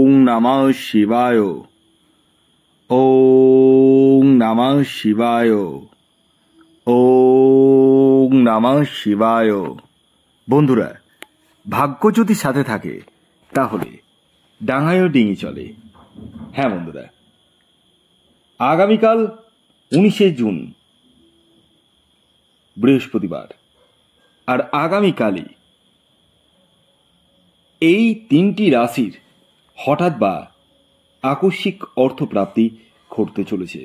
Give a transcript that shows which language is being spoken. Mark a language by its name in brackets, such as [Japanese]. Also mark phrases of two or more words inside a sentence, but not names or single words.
[Sanskrit] নমঃ শিবায়। ওম নমঃ শিবায়। ওম নমঃ শিবায়। [Bangla] বন্ধুরা, ভাগ্য যদি সাথে থাকে তাহলে ডাঙায়ও ডিঙি চলে। হ্যাঁ বন্ধুরা, আগামীকাল 19শে জুন বৃহস্পতিবার, আর আগামীকালই এই 3টি রাশির হঠাৎ বা আকস্মিক অর্থপ্রাপ্তি ঘটতে চলেছে।